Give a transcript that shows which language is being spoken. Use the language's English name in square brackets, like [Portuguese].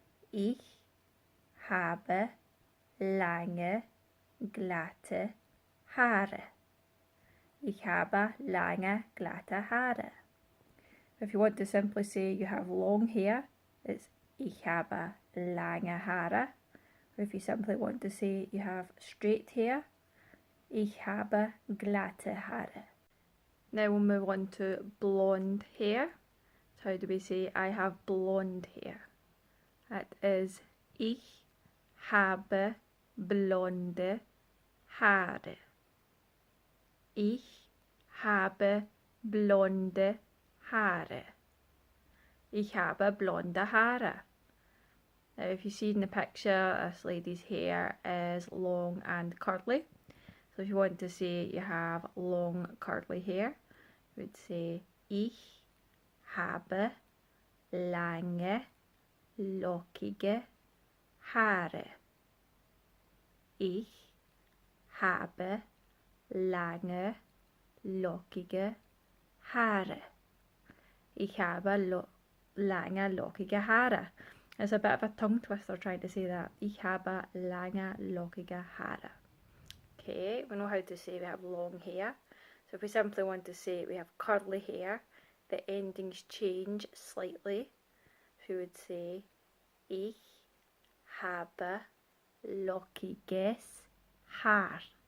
[German] Ich habe lange, glatte Haare. Ich habe lange, glatte Haare. [English] If you want to simply say you have long hair, it's [German] Ich habe lange Haare. [English] Or if you simply want to say you have straight hair, [German] Ich habe glatte Haare. [English] Now we'll move on to blonde hair. So how do we say I have blonde hair? That is [German] Ich habe blonde Haare. Ich habe blonde Haare. Ich habe blonde Haare. [English] Now if you see in the picture, this lady's hair is long and curly. So if you want to say you have long curly hair, you would say [German] Ich habe lange lockige Haare. Ich habe lange lockige Haare. Ich habe lange lockige Haare. [English] It's a bit of a tongue twister trying to say that. [German] Ich habe lange lockige Haare. [English] Okay, we know how to say we have long hair. So if we simply want to say we have curly hair, the endings change slightly. So we would say [German] Ich habe lockiges Haar.